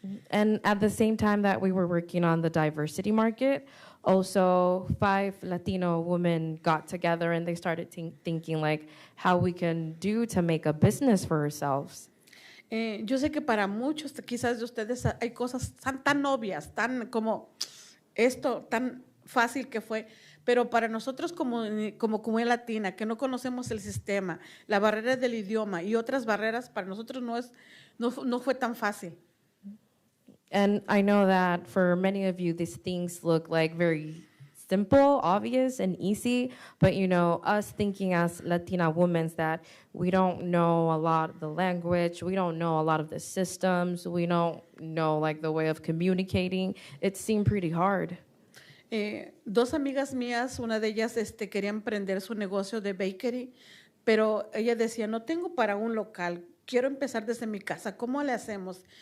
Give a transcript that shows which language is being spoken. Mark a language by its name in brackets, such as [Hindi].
[English] And at the same time that we were working on the diversity market, also 5 Latino women got together and they started thinking like how we can do to make a business for ourselves. [Spanish] Yo sé que para muchos, quizás de ustedes, hay cosas tan obvias, tan como esto, tan fácil que fue, pero para nosotros como comunidad latina, que no conocemos el sistema, la barrera del idioma y otras barreras, para nosotros no fue tan fácil. [English] And I know that for many of you, these things look like very simple, obvious, and easy, but you know, us thinking as Latina women that we don't know a lot of the language, we don't know a lot of the systems, we don't know like the way of communicating, it seemed pretty hard. [Spanish] 2 amigas mías, una de ellas quería emprender su negocio de bakery, pero ella decía, no tengo para un local, quiero empezar desde mi casa, ¿cómo le hacemos?